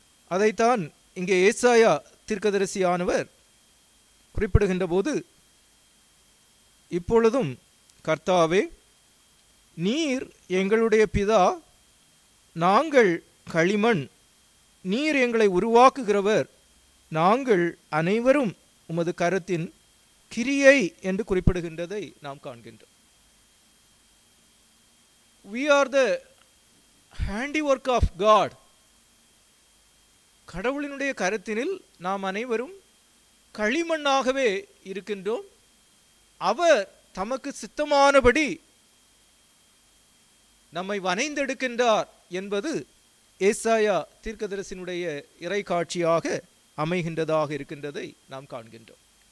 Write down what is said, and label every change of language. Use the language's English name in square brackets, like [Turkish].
[Tamil] அதைத்தான் இங்கே ஏசாயா தீர்க்கதரிசியானவர் குறிப்பிடுகின்ற போது, இப்பொழுதும் கர்த்தாவே, நீர் எங்களுடைய பிதா, நாங்கள் களிமண், நீர் எங்களை உருவாக்குகிறவர், நாங்கள் அனைவரும் உமது கரத்தின் கிரியை என்று குறிப்பிடுகின்றதை நாம் காண்கின்றோம். [English] We are the handiwork of God. [Tamil] கடவுளினுடைய கரத்தினில் நாம் அனைவரும் களிமண்ணாகவே இருக்கின்றோம். அவர் தமக்கு சித்தமானபடி நம்மை வனைந்தெடுக்கின்றார் என்பது ஏசாயா தீர்க்கதரிசியினுடைய இறை காட்சியாக அமைகின்றதாக இருக்கின்றதை நாம் காண்கின்றோம்.